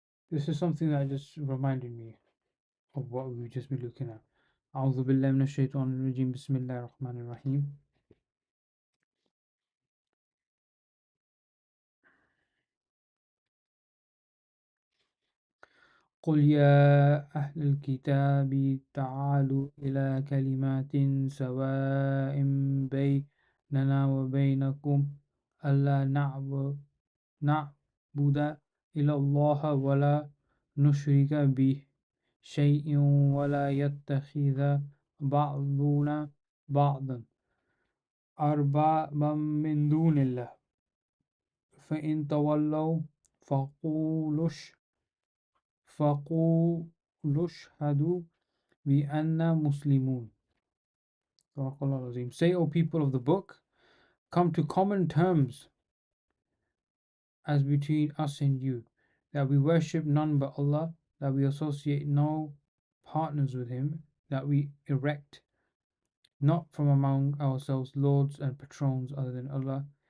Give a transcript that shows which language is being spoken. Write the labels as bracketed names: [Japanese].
[English] This is something that just reminded me of what we've just been looking at. [Arabic] أعوذ بالله من الشيطان الرجيم بسم الله الرحمن الرحيم. قل يا أهل الكتاب تعالوا إلى كلمات سواء بيننا وبينكم ألا نعبد إلا الله ولا نشرك به شيء ولا يتخذ بعضنا بعضا أربابا من دون الله فإن تولوا فقولوا فقولوا اشهدوا بأننا مسلمون. [English] Say, O people of the book, come to common terms as between us and you, that we worship none but Allah, that we associate no partners with Him, that we erect not from among ourselves lords and patrons other than Allah.